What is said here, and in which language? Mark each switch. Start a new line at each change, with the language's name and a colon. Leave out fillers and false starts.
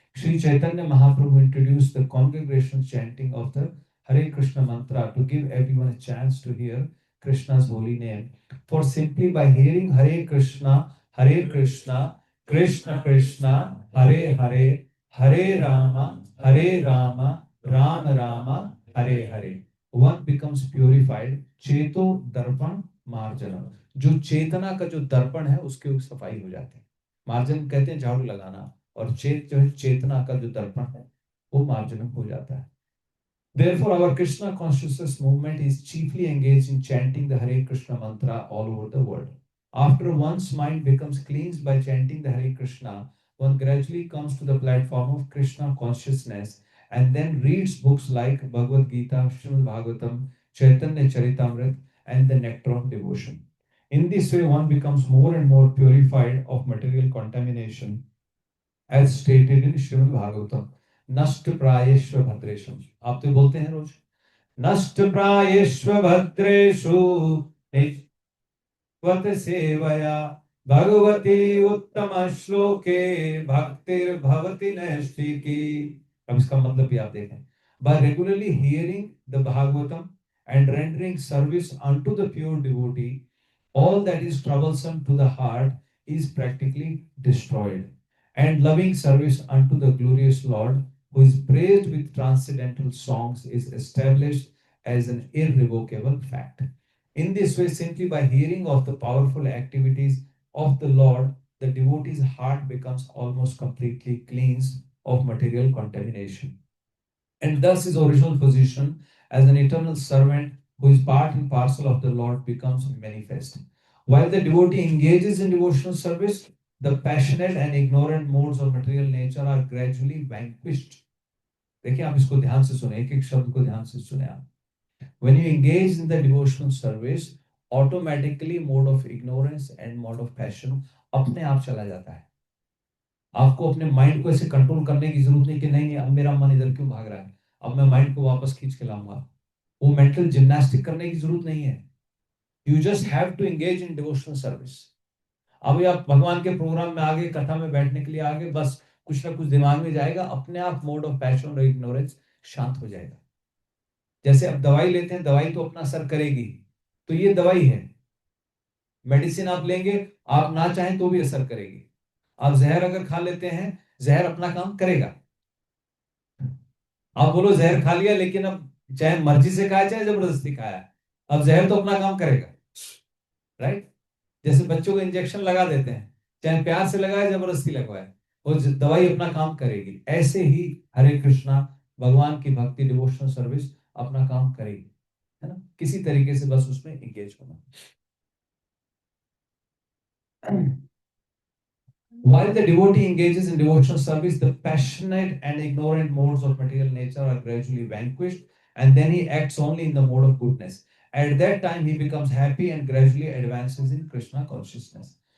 English: Sri Chaitanya Mahaprabhu introduced the congregation chanting of the Hare Krishna mantra to give everyone a chance to hear Krishna's holy name. For simply by hearing Hare Krishna, Krishna Krishna, Hare Hare, Hare Rama, Rama Rama, Hare Hare, one becomes purified.
Sanskrit: Cheto darpan marjana.
Hindi: जो चेतना का जो दर्पण है उसके सफाई हो जाती है। मार्जन कहते हैं झाड़ू लगाना, और चेत जो है चेतना का जो दर्पण है वो मार्जन हो जाता है।
English: Therefore, our Krishna consciousness movement is chiefly engaged in chanting the Hare Krishna mantra all over the world. After one's mind becomes cleansed by chanting the Hare Krishna, one gradually comes to the platform of Krishna consciousness and then reads books like Bhagavad Gita, Srimad Bhagavatam, Chaitanya Charitamrita, and the Nectar of Devotion. In this way, one becomes more and more purified of material contamination, as stated in Srimad Bhagavatam.
Sanskrit: नष्ट प्रायेष्व भद्रेषु.
Hindi: आप तो बोलते हैं रोज,
Sanskrit: नष्ट प्रायेष्व भद्रेषु नित्वत सेवया भगवती उत्तम श्लोके भक्तिर भवति नैष्ठिकी.
Hindi: अब इसका मतलब भी आप देखें.
English: By regularly hearing the Bhagavatam and rendering service unto the pure devotee, all that is troublesome to the heart is practically destroyed, and loving service unto the glorious Lord, who is praised with transcendental songs, is established as an irrevocable fact. In this way, simply by hearing of the powerful activities of the Lord, the devotee's heart becomes almost completely cleansed of material contamination. And thus his original position as an eternal servant who is part and parcel of the Lord becomes manifest. While the devotee engages in devotional service, the passionate and ignorant modes of material nature are gradually vanquished.
Hindi: देखिए, आप इसको ध्यान से सुने, एक एक शब्द को ध्यान से सुने आप.
English: When you engage in the devotional service, automatically mode of ignorance and mode of passion
Hindi: अपने आप चला जाता है. आपको अपने माइंड को ऐसे कंट्रोल करने की जरूरत नहीं कि नहीं अब मेरा मन इधर क्यों भाग रहा है, अब मैं माइंड को वापस खींच के लाऊंगा. वो मेंटल जिम्नास्टिक करने की जरूरत नहीं है.
English: You just have to engage in devotional service.
Hindi: अभी आप भगवान के प्रोग्राम में आगे, कथा में बैठने के लिए आगे, बस कुछ ना कुछ दिमाग में जाएगा, अपने आप मोड ऑफ पैशन और इग्नोरेंस शांत हो जाएगा. जैसे अब दवाई लेते हैं, दवाई तो अपना असर करेगी, तो ये दवाई है. मेडिसिन आप लेंगे, आप ना चाहें तो भी असर करेगी. आप जहर अगर खा लेते हैं, जहर अपना काम करेगा. आप बोलो जहर खा लिया, लेकिन अब चाहे मर्जी से खाया चाहे जबरदस्ती खाया, अब जहर तो अपना काम करेगा. राइट? जैसे बच्चों को इंजेक्शन लगा देते हैं, चाहे प्यार से लगाए जबरदस्ती लगवाए, वो दवाई अपना काम करेगी. ऐसे ही हरे कृष्णा भगवान की भक्ति डिवोशनल सर्विस अपना काम करेगी, है ना. किसी तरीके से बस उसमें एंगेज होना.
English: While the devotee engages in devotional service, the passionate and ignorant modes of material nature are gradually vanquished, and then he acts only in the mode of goodness. At that time, he becomes happy and gradually advances in Krishna consciousness.